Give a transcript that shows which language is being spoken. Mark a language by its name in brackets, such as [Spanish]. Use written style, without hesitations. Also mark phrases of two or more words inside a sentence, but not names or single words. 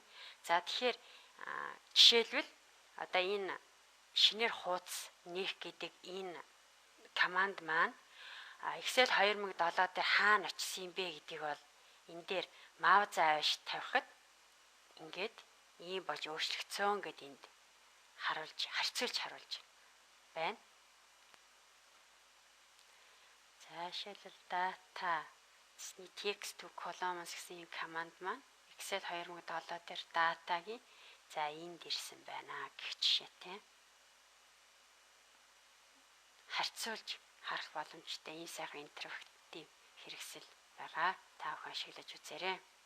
[Mongolian] За тэгэхээр жишээлбэл одоо энэ шинээр хуудас нээх гэдэг энэ команд маань Excel 2007 дээр хаана очисон юм бэ гэдгийг бол энэ дээр mouse аваш тавихад ингээд ийм болж өөрчлөгдсөн гэдээ энд харьцуулж харуулж байна. За шилэл [English] data text to columns [Mongolian] гэсэн юм команд маань Excel 2007 дээр датагийн за энд ирсэн байна гэх жишээтэй харьцуулж харах боломжтой ийм сайхан интерактив хэрэгсэл байгаа. Та бүхэн ашиглаж үзээрэй.